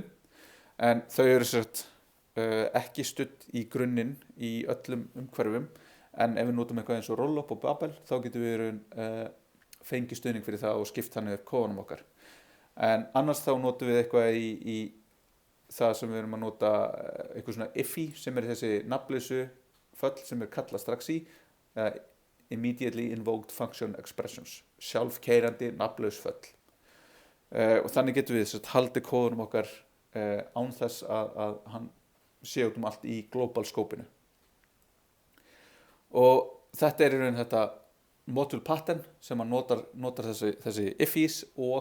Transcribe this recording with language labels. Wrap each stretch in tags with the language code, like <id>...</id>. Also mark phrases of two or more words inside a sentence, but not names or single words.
<is>En þau eru ekki studd í grunninn í öllum umhverfum en ef við notum eitthvað eins og Rollup og Babel þá getum við fengi stuðning fyrir það og skipt þannig upp kóðanum okkar. En annars þá notum við eitthvað í það sem við erum að nota eitthvað svona iffy sem þessi nafnlausu föll sem kallað strax í</is> <en>immediately invoked function expressions,</en> <is>sjálfkeyrandi nafnlaus föll. Og þannig getum við haldið kóðanum okkar án þess að hann sé út allt í global skópinu. Og þetta í raun þetta</is> <en>module pattern</en> <is>sem að notar þessi iffies og</is>